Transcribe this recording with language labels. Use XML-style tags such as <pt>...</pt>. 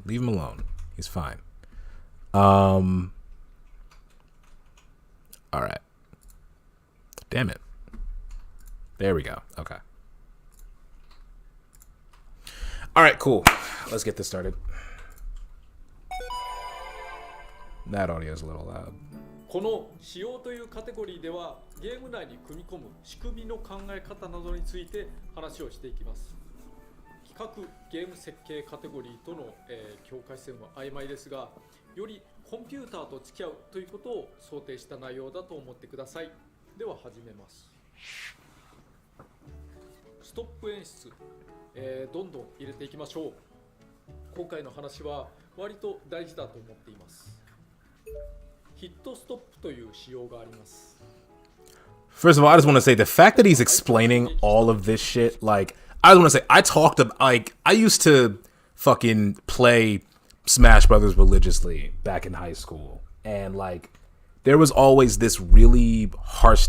<en>Leave him alone. He's fine. All right. Damn it. There we go. Okay. All right, cool. Let's get this started. That audio is a little loud.</en> <ja>この仕様というカテゴリーではゲーム内に組み込む仕組みの考え方などについて話をしていきます。企画ゲーム設計カテゴリーとの、境界線は曖昧ですが、よりコンピューターと付き合うということを想定した内容だと思ってください。では始めます。ストップ演出、どんどん入れていきましょう。今回の話は割と大事だと思っています。ヒットストップという仕様があります。</ja> <en>First of all, I just want to say the fact that he's explaining all of this shit, like, I just want to say, I talked about, like, I used to fucking play Smash Brothers religiously back in high school. And, like, there was always this really harsh.</en>